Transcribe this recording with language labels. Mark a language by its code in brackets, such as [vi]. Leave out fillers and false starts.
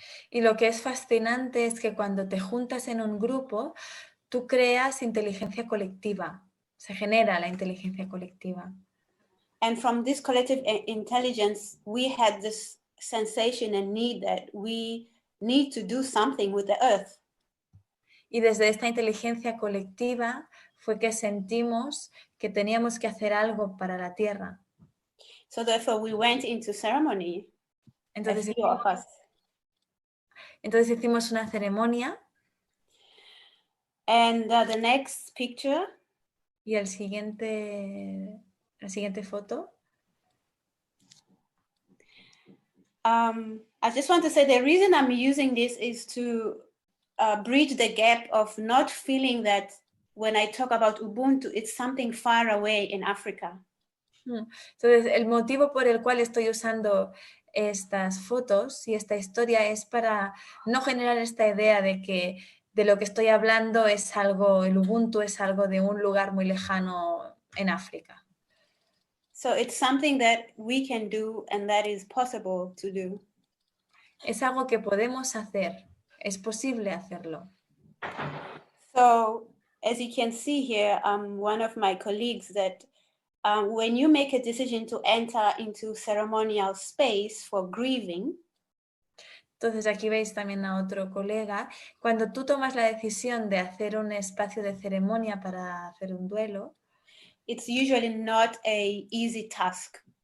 [es] Y lo que es fascinante es que cuando te juntas en un grupo, tú creas inteligencia colectiva, se genera la inteligencia colectiva. [en] And from this collective intelligence, we had this sensation and need that we need to do something with the earth. [es] Y desde esta inteligencia colectiva fue que sentimos que teníamos que hacer algo para la tierra. [en] So therefore we went into ceremony, [es] Entonces, [en] a few of us. [es] Entonces hicimos una ceremonia. [en] And the next picture. [es] Y la siguiente foto. [en] I just want to say the reason I'm using this is to bridge the gap of not feeling that when I talk about Ubuntu, it's something far away in Africa. [es] Entonces, el motivo por el cual estoy usando estas fotos y esta historia es para no generar esta idea de que de lo que estoy hablando es algo, el Ubuntu es algo de un lugar muy lejano en África. [en] So it's something that we can do and that is possible to do. [es] Es algo que podemos hacer, es posible hacerlo. [en] So as you can see here, one of my colleagues that when you make a decision to enter into ceremonial space for grieving, [es] entonces aquí veis también a otro colega, cuando tú tomas la decisión de hacer un espacio de ceremonia para hacer un duelo, [en] it's usually not a easy task.